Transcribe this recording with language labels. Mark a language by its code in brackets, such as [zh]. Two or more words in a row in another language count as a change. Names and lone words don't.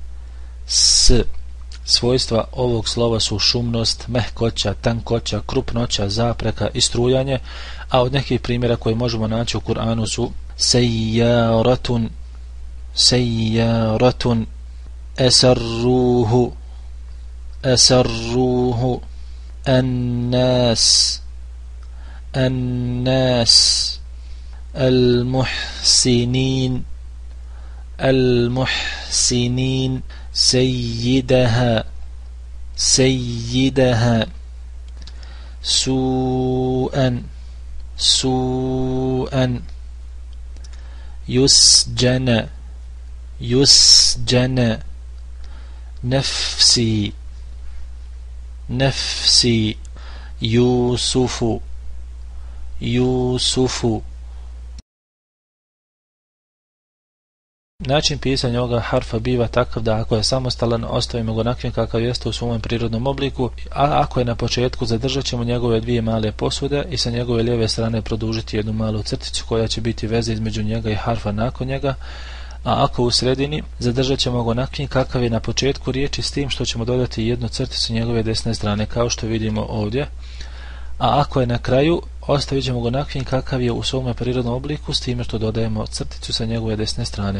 [bs] Svojstva ovog slova su šumnost, mehkoća, tankoća, krupnoća, zapreka i strujanje, a od nekih primjera koje možemo naći u Kur'anu su sejjaratun, [ar] أسره الناس, المحسنين سيدها سوءا يسجن نفسي يوسف [bs] Način pisanja ovoga harfa biva takav da ako je samostalan ostavimo ga onakvim kakav jeste u svom prirodnom obliku, a ako je na početku zadržat ćemo njegove dvije male posude i sa njegove lijeve strane produžiti jednu malu crticu koja će biti veza između njega i harfa nakon njega, a ako u sredini zadržat ćemo ga onakvim kakav je na početku riječi, s tim što ćemo dodati jednu crticu njegove desne strane kao što vidimo ovdje, a ako je na kraju ostavit ćemo ga onakvim kakav je u svome prirodnom obliku, s time što dodajemo crticu sa njegove desne strane.